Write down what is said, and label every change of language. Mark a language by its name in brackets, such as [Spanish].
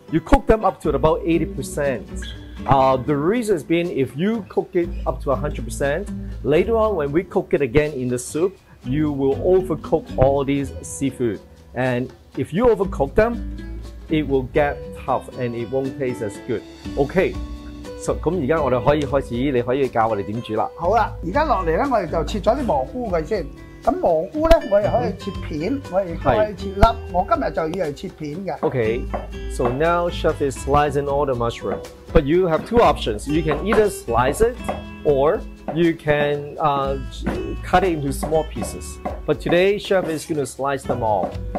[English] You cook them up to about 80%. The reason is being if you cook it up to 100%, later on when we cook it again in the soup, you will overcook all these seafood. And if you overcook them, it will get tough and it won't taste as good. Okay. [Cantonese] So 咁而家我哋可以開始，你可以教我哋點煮啦。好啦，而家落嚟咧，我哋就切咗啲蘑菇佢先。咁蘑菇咧，我哋可以切片，我哋亦都可以切粒。我今日就要係切片嘅。Okay. [English] So now Chef is slicing all the mushroom. But you have two options. You can either slice it or you can cut it into small pieces. But today, Chef is going to slice them all.